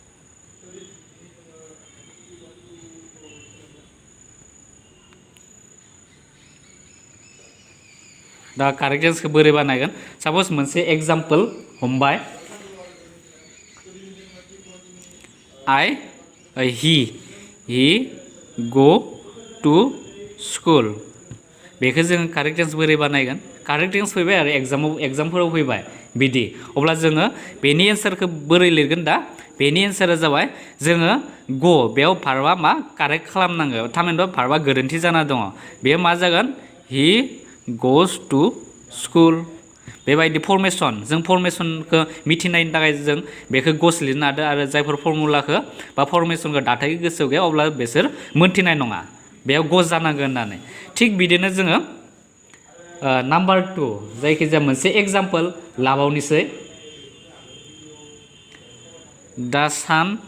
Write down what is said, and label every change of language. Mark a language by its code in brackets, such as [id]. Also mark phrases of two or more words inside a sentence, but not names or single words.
[brx] दा कारेक्ट टेन्सखौ बोरै बानायगोन साप'ज मोनसे एग्जाम्पल हमबाय [en] he go to school [brx] बेखौ जोङो कारेक्ट टेन्स बोरै बानायगोन [en] correct tense [brx] फैबाय आरो एग्जामफोराव फैबाय बिदि अब्ला जोङो बेनि एन्सारखौ बोरै लिरगोन दा बेनि एन्सारा जाबाय जोङो गो बेयाव भार्बआ मा कारेक्ट खालामनांगौ थामहिनबा भार्बआ गोरोन्थि जाना दङ बेयो मा जागोन [en] he goes to school [brx] बेबायदि फर्मेसन जों फर्मेसनखौ मिथिनायनि थाखाय जों बेखौ गस लिरनो हादों आरो जायफोर फर्मुलाखौ बा फर्मेसनखौ दाथायखौ गोसोआव गैया अब्ला बिसोर मोनथिनाय नङा बेयाव गस जानांगोन होननानै थिग बिदिनो जोङो नाम्बार 2 जायखिजाया मोनसे एग्जाम्पल लाबावनोसै दा सान